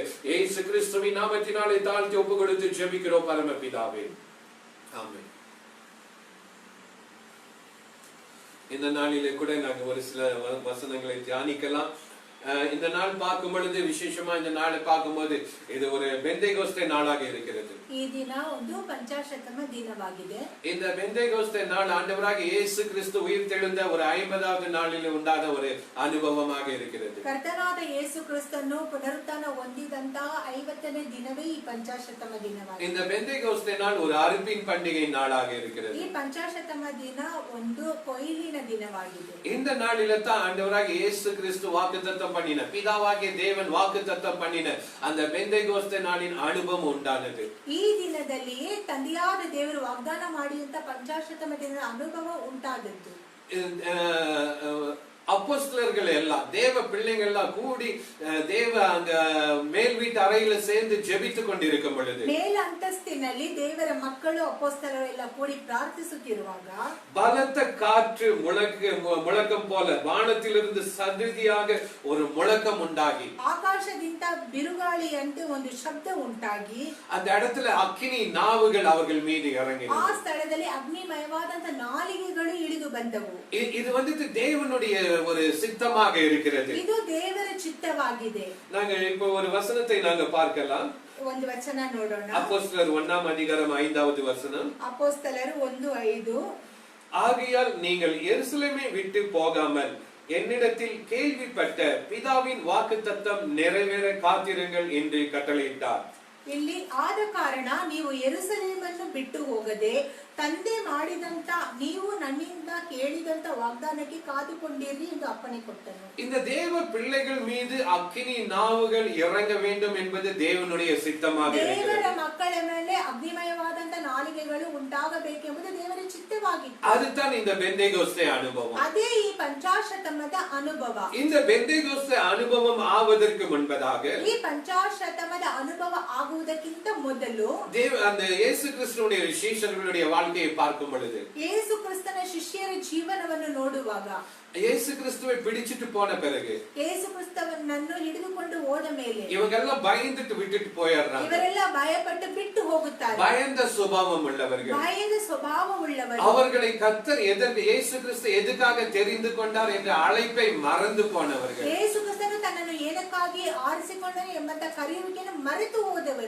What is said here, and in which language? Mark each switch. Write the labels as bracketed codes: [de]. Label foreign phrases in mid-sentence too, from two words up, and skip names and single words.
[ta] இயேசு கிறிஸ்துவின் நாமத்தினாலே தாழ்த்தி ஒப்பு கொடுத்து ஜெபிக்கிறோம் பரமபிதாவே. ஆமென். இந்த நாளிலே கூட நாங்க ஒரு சில வசனங்களை தியானிக்கலாம். இந்த நாள் பார்க்கும் பொழுது விசேஷமா இந்த நாளை பார்க்கும்போது இது ஒரு பெந்தேகோஸ்தே நாளாக இருக்கிறது. [kn] ಈ ದಿನ ಒಂದು ಪಂಚಾಶತಮ ದಿನವಾಗಿದೆ. [ta] இந்த பெந்தேகோஸ்தே நாள் ஆண்டவராக இயேசு கிறிஸ்து உயிர்த்தெழுந்த ஒரு 50வது நாளில் உண்டான ஒரு அனுபவமாக இருக்கிறது. [kn] ಕರ್ತನಾದ ಯೇಸು ಕ್ರಿಸ್ತನು ಪುನರುತ್ಥಾನ ಹೊಂದಿದಂತ 50ನೇ ದಿನವೇ ಈ ಪಂಚಾಶತಮ ದಿನವಾಗಿದೆ. [ta] இந்த பெந்தேகோஸ்தே நாள் ஒரு அறுப்பின் பண்டிகை நாளாக இருக்கிறது. [kn] ಈ ಪಂಚಾಶತಮ ದಿನ ಒಂದು ಕೊಯ್ಲಿನ ದಿನವಾಗಿದೆ. [ta] இந்த நாளில தான் ஆண்டவராக இயேசு கிறிஸ்து வாக்குத்தத்தம் பண்ணின, பிதாவாகிய தேவன் வாக்குத்தத்தம் பண்ணின அந்த பெந்தேகோஸ்தே நாளின் அனுபவம் உண்டானது. [kn] ಈ ದಿನದಲ್ಲಿಯೇ ತಂದೆಯಾದ ದೇವರು ವಾಗ್ದಾನ ಮಾಡಿದಂತ ಪಂಚಾಶತಮ ದಿನದ ಅನುಭವ ಉಂಟಾದದ್ದು. [ta] அப்போஸ்தலர்கள் எல்லாம் தேவ பிள்ளைகள் எல்லாம் கூடி தேவ அந்த மேல் வீட்டு அறையில சேர்ந்து ஜெபித்துக் கொண்டிருக்கும் பொழுது [kn] ಮೇಲ ಅಂತಸ್ತಿನಲ್ಲಿ ದೇವರ ಮಕ್ಕಳು ಅಪೊಸ್ತಲರು ಎಲ್ಲ ಕೂಡಿ ಪ್ರಾರ್ಥಿಸುತ್ತಿರುವಾಗ [ta] பலத்த காற்று முழக்கம் போல வானத்திலிருந்து சடுதியாக ஒரு முழக்கம் உண்டாகி [kn] ಆಕಾಶದಿಂದ ಬಿರುಗಾಳಿಯಂತೆ ಒಂದು ಶಬ್ದ ಉಂಟಾಗಿ [ta] அந்த இடத்துல அக்கினி நாவுகள் அவர்கள் மீது இறங்கின. [kn] ಆ ಸ್ಥಳದಲ್ಲಿ ಅಗ್ನಿಮಯವಾದಂತ ನಾಲಿಗೆಗಳು ಇಳಿದು ಬಂದವು. [ta] இது வந்து தேவனுடைய ஒரு சித்தமாக இருக்கிறது. [kn] ಇದು ದೇವರ ಚಿತ್ತವಾಗಿದೆ. [ta] நாங்கள் இப்போ ஒரு வசனத்தை நாங்க பார்க்கலாம். [kn] ಒಂದು ವಚನ ನೋಡೋಣ. [ta] அப்போஸ்தலர் 1 அதிகாரம் 5வது வசனம். அப்போஸ்தலர் 1:5. ஆகையால் நீங்கள் எருசலேமை விட்டு போகாமல் என்னிடத்தில் கேள்விப்பட்ட பிதாவின் வாக்குத்தத்தம் நிறைவேற காத்திருங்கள் என்று கட்டளையிட்டார். [kn] ಇಲ್ಲಿ ಆದ ಕಾರಣ ನೀವು ಯೆರೂಸಲೇಮನ್ನು ಬಿಟ್ಟು ಹೋಗದೆ ತಂದೆ ಮಾಡಿದಂತ ನೀವು ನನ್ನಿಂದ ಕೇಳಿದಂತ ವಾಗ್ದಾನಕ್ಕೆ ಕಾದುಕೊಂಡಿರಿ ಎಂದು ಅಪ್ಪಣೆ ಕೊಟ್ಟನು. [ta] இந்த தேவ பிள்ளைகள் மீது அக்கினி நாவுகள் இறங்க வேண்டும் என்பது தேவனுடைய சித்தமாக இருக்கிறது. [kn] ದೇವರ ಮಕ್ಕಳ ಮೇಲೆ ಅಗ್ನಿಮಯವಾದಂತ ನಾಲಿಗೆಗಳು ಉಂಟಾಗಬೇಕೆಂಬುದು ದೇವರ ಚಿತ್ತವಾಗಿತ್ತು. [ta] அதுதான் இந்த பெந்தேகோஸ்தே அனுபவம். [kn] ಅದೇ ಈ ಪಂಚಾಶತಮದ ಅನುಭವ. [ta] இந்த பெந்தேகோஸ்தே அனுபவம் ஆவதற்கு முன்பதாக [kn] ಈ ಪಂಚಾಶತಮದ ಅನುಭವ ಆಗುವುದಕ್ಕಿಂತ ಮೊದಲು [ta] அந்த இயேசு கிறிஸ்துவுடைய ಶಿಷ್ಯர்களுடைய வாழ்க்கையை பார்க்கும் பொழுது [kn] ಯೇಸು ಕ್ರಿಸ್ತನ ಶಿಷ್ಯರ ಜೀವನವನ್ನು ನೋಡುವಾಗ [ta] இயேசு கிறிஸ்துவை பிடிச்சிட்டு போன பிறகு [kn] ಯೇಸು ಕ್ರಿಸ್ತನನ್ನು ಹಿಡಿದುಕೊಂಡು ಹೋದ ಮೇಲೆ [ta] இவங்கெல்லாம் பயந்துட்டு விட்டுட்டு போயிடுறாங்க. [kn] ಇವರೆಲ್ಲ ಭಯಪಟ್ಟು ಬಿಟ್ಟು ಹೋಗುತ್ತಾರೆ. [ta] பயந்த சுபாவம் உள்ளவர்கள். [kn] ಭಯದ ಸ್ವಭಾವವುಳ್ಳವರು. [ta] அவர்களை கர்த்தர் இயேசு கிறிஸ்து எதுக்காக தெரிந்து கொண்டார் என்ற அழைப்பை மறந்து போனவர்கள். [kn] ಯೇಸು ಕ್ರಿಸ್ತನು ತನ್ನನ್ನು ಏನಕ್ಕಾಗಿ ಆರಿಸಿಕೊಂಡನು ಎಂಬಂತ ಕರೆಯುವಿಕೆಯನ್ನು ಮರೆತು ಹೋದವರು.